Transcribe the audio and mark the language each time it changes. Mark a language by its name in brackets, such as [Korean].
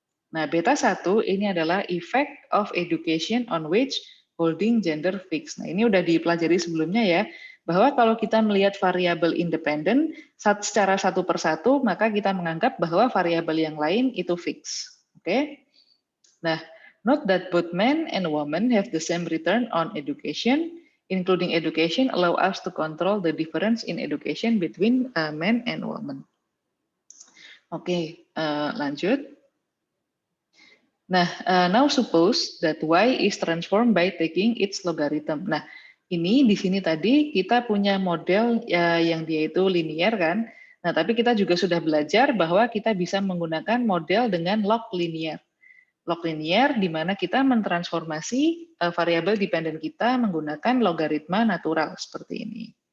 [Indonesian] Nah, beta 1 ini adalah [English] effect of education on wage holding gender fixed. [Indonesian] Nah, ini udah dipelajari sebelumnya ya, bahwa kalau kita melihat variabel independen secara satu persatu, maka kita menganggap bahwa variabel yang lain itu fix. Oke? Nah, [English] Note that both men and women have the same return on education, including education allow us to control the difference in education between men and women. [Indonesian] Oke, lanjut. Nah, [English] now suppose that y is transformed by taking its logarithm. [Indonesian] Nah, ini di sini tadi kita punya model yang dia itu linear kan. Nah, tapi kita juga sudah belajar bahwa kita bisa menggunakan model dengan log linear. Log linear di mana kita mentransformasi variabel dependen kita menggunakan logaritma natural seperti ini.